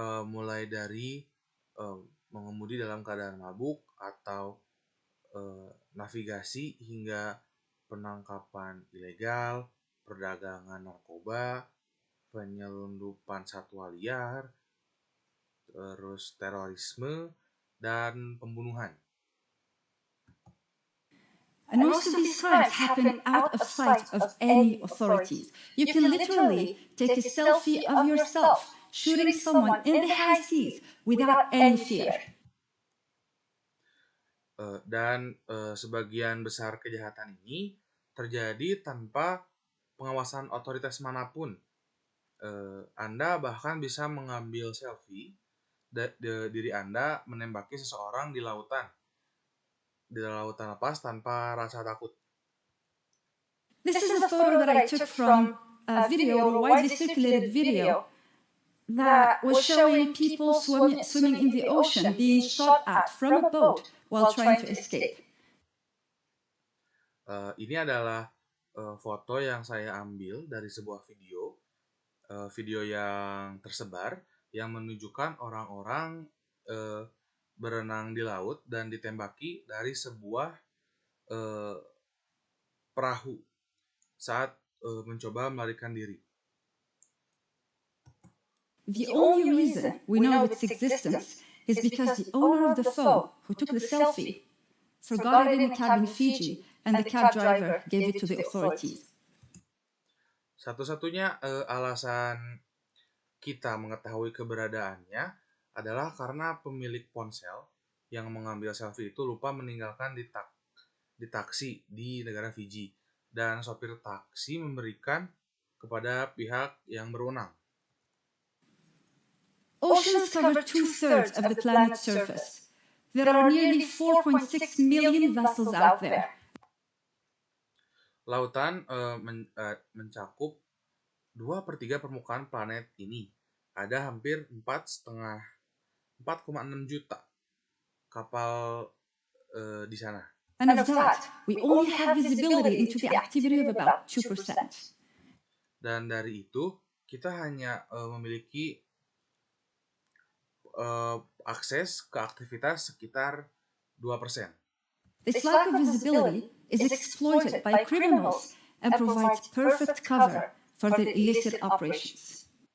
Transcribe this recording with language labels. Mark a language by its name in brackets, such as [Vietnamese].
[Indonesian] mulai dari mengemudi dalam keadaan mabuk atau navigasi hingga penangkapan ilegal, perdagangan narkoba, penyelundupan satwa liar, terus terorisme, dan pembunuhan. [English] And most of these crimes happen out of sight of any authorities. You can literally take a selfie of yourself shooting someone in the high seas without any fear. [Indonesian] Dan sebagian besar kejahatan ini terjadi tanpa pengawasan otoritas manapun. Anda bahkan bisa mengambil selfie diri Anda menembaki seseorang di lautan lepas tanpa rasa takut. [English] This is a photo that I took from a video, a widely circulated video, that was showing people swimming in the ocean being shot at from a boat while trying to escape. [Indonesian] Ini adalah foto yang saya ambil dari sebuah video yang tersebar yang menunjukkan orang-orang berenang di laut dan ditembaki dari sebuah perahu saat mencoba melarikan diri. [English] The only reason we know of its existence is because the owner of the phone who took the selfie forgot it in a cab in Fiji, and the cab driver gave it to the authorities. [Indonesian] Satu-satunya alasan kita mengetahui keberadaannya adalah karena pemilik ponsel yang mengambil selfie itu lupa meninggalkan di taksi di negara Fiji, dan sopir taksi memberikan kepada pihak yang berwenang. [English] Oceans cover 2/3 of the planet's surface. There are nearly 4.6 million vessels out there. [Indonesian] Lautan mencakup 2/3 permukaan planet ini. Ada hampir 4,6 juta kapal di sana. [English] And of that, we only have visibility into the activity of about 2%. [Indonesian] Dan dari itu, kita hanya memiliki akses ke aktivitas sekitar 2%. [English] This lack of visibility is exploited by criminals and provides perfect cover for their illicit operations.